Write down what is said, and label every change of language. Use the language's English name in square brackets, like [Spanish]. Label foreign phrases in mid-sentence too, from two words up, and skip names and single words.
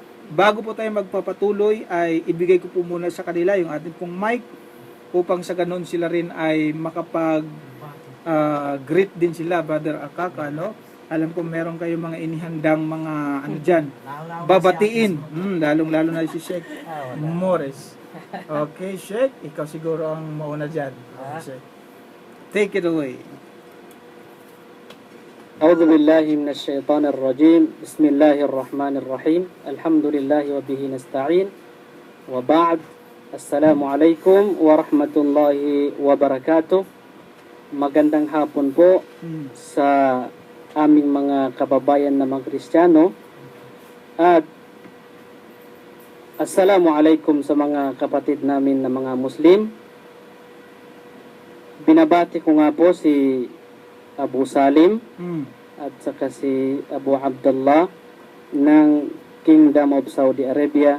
[Filipino] Bago po tayo magpapatuloy ay ibigay ko po muna sa kanila yung ating pong mic upang sa ganun sila rin ay makapag greet din sila, Brother Al-Kaka, no? Alam ko meron kayong mga inihandang mga ano dyan, babatiin, lalong-lalo na si Sheikh Morris. Okay, Sheikh, ikaw siguro ang mauna dyan. [English] Sheikh, take it away. [Arabic] أعوذ بالله من الشيطان الرجيم بسم الله الرحمن الرحيم الحمد لله وبه نستعين وبعد السلام عليكم ورحمة الله وبركاته. [Filipino] Magandang hapon po sa aming mga kababayan na mga Kristiyano at Assalamualaikum sa mga kapatid namin na mga Muslim. Binabati ko nga po si Abu Salim at saka si Abu Abdullah ng Kingdom of Saudi Arabia.